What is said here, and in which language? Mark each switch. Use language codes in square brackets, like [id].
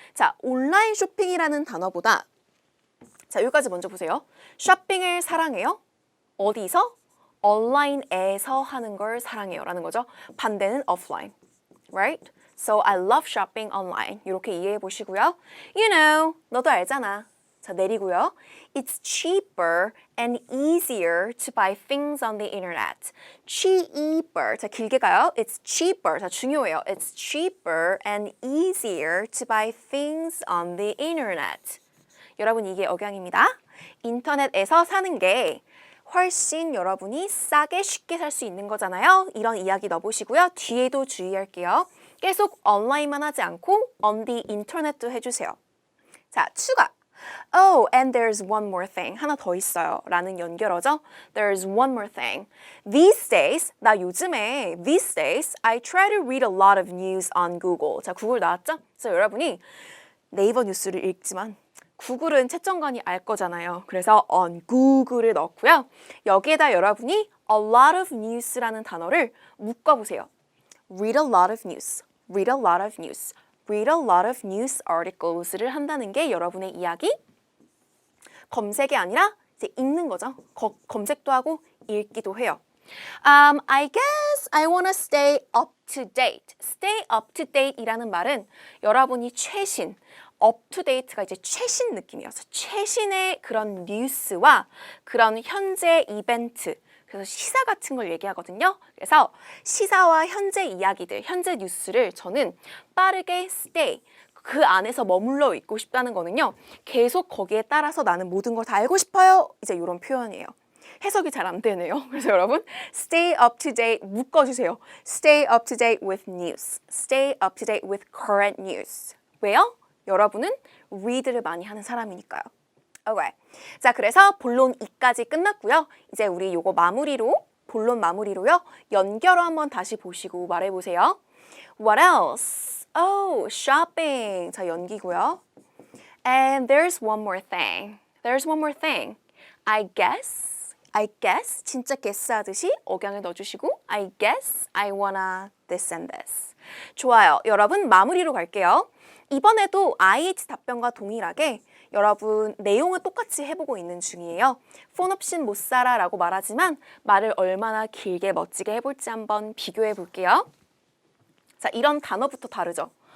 [ko] 자, 온라인 쇼핑이라는 단어보다 자, 여기까지 먼저 보세요. 쇼핑을 사랑해요. 어디서? 온라인에서 하는 걸 사랑해요. 라는 거죠. 반대는 offline. [en] Right? So I love shopping online. [ko] 이렇게 이해해 보시고요. [en] You know, [ko] 너도 알잖아. 자, 내리고요. [en] It's cheaper and easier to buy things on the internet. cheaper. [ko] 자, 길게 가요. [en] It's cheaper. [ko] 자, 중요해요. [en] It's cheaper and easier to buy things on the internet. [ko] 여러분, 이게 억양입니다. 인터넷에서 사는 게 훨씬 여러분이 싸게 쉽게 살 수 있는 거잖아요. 이런 이야기 넣어보시고요. 뒤에도 주의할게요. 계속 온라인만 하지 않고 [en] on the internet [ko] 도 해주세요. 자, 추가. Oh, and there's one more thing. 하나 더 있어요. 라는 연결어죠. [en] There's one more thing. These days, [ko] 나 요즘에 [en] these days, I try to read a lot of news on Google. [ko] 자, 구글 나왔죠? 그래서 여러분이 네이버 뉴스를 읽지만 구글은 채점관이 알 거잖아요. 그래서 on Google을 넣고요. 여기에다 여러분이 [en] a lot of news [ko] 라는 단어를 묶어보세요. [en] Read a lot of news. Read a lot of news. Read a lot of news articles [ko] 를 한다는 게 여러분의 이야기 검색이 아니라 이제 읽는 거죠. 검색도 하고 읽기도 해요. [en] I guess I want to stay up to date. Stay up to date [ko] 이라는 말은 여러분이 최신, [en] up to date [ko] 가 이제 최신 느낌이어서 최신의 그런 뉴스와 그런 현재 이벤트 그래서 시사 같은 걸 얘기하거든요. 그래서 시사와 현재 이야기들, 현재 뉴스를 저는 빠르게 stay, 그 안에서 머물러 있고 싶다는 거는요. 계속 거기에 따라서 나는 모든 걸 다 알고 싶어요. 이제 이런 표현이에요. 해석이 잘 안 되네요. 그래서 여러분 [en] stay up to date [ko] 묶어주세요. [en] Stay up to date with news. Stay up to date with current news. [ko] 왜요? 여러분은 read를 많이 하는 사람이니까요. [en] Okay. [ko] 자, 그래서 본론 2까지 끝났고요. 이제 우리 요거 마무리로 본론 마무리로요. 연결어 한번 다시 보시고 말해보세요. [en] What else? Oh, shopping. [ko] 자, 연기고요. [en] And there's one more thing. There's one more thing. I guess [ko] 진짜 [en] guess 하듯이 억양을 넣어주시고 I guess I wanna this and this. [ko] 좋아요. 여러분 마무리로 갈게요. 이번에도 IH 답변과 동일하게 여러분 내용은 똑같이 해보고 있는 중이에요. 폰 없인 못 살아 라고 말하지만 말을 얼마나 길게 멋지게 해볼지 한번 비교해 볼게요. 자, 이런 단어부터 다르죠.